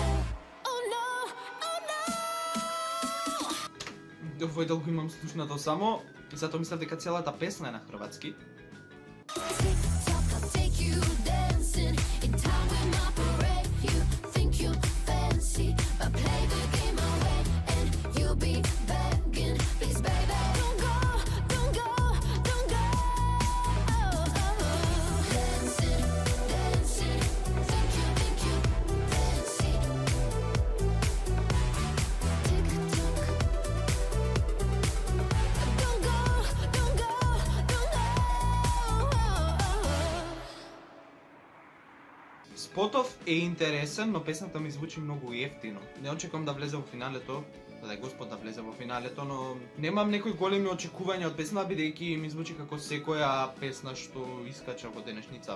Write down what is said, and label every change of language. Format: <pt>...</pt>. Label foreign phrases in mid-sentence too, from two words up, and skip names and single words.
<en>Oh no, oh no.</en> <mk>Овој дел го имам слушнато само и затоа мислам дека целата песна е на хрватски.</mk> <en>TikTok, I'll take you dancing in town with my parade. You think you're fancy, but play the game my way and you'll be begging, please baby, don't go, don't go, don't go. Dancing, dancing, think you fancy. TikTok, don't go, don't go, don't go.</en> <mk>Спотов е интересен, но песната ми звучи многу ефтино. Не очекувам да влезе во финалето, да е Господ да влезе во финалето, но немам некои големи очекувања од песна, бидејќи ми звучи како секоја песна што искача во денешницава.</mk>